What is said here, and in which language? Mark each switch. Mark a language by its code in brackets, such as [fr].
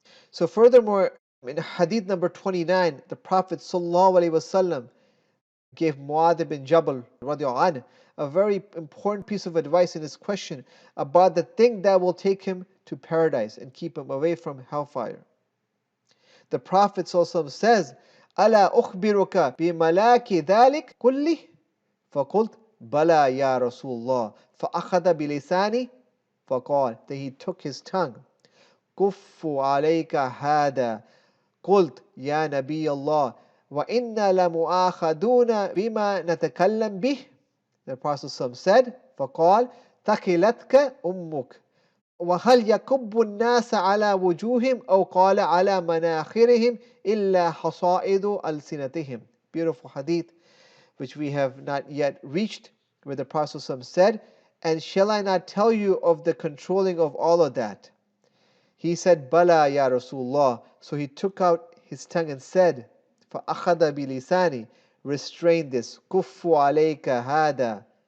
[en] So furthermore, in hadith number 29, the Prophet ﷺ gave Mu'adh bin Jabal radiallahu anh a very important piece of advice in his question about the thing that will take him to paradise and keep him away from hellfire. The Prophet ﷺ says, [ar] ألا أخبرك بملاك ذلك كله؟ فقلت بلى يا رسول الله فأخذ بلساني فقال, [en] then he took his tongue. [ar] كف عليك هذا. قلت يا نبي الله وإنا لمؤاخذون بما نتكلم به. [en] The Prophet ﷺ said, [ar] فقال ثقلتك أمك. وهل يكب الناس على وجوههم أو قال على مناخرهم إلا حصائد ألسنتهم. [en] Beautiful hadith which we have not yet reached, where the Prophet ﷺ said, and shall I not tell you of the controlling of all of that? He said, [ar] Bala ya Rasulullah. [en] So he took out his tongue and said, [ar] فَأَخَذَ بِلِسَانِ, [en] restrain this, [ar] كُفُّ عَلَيْكَ هَذَا.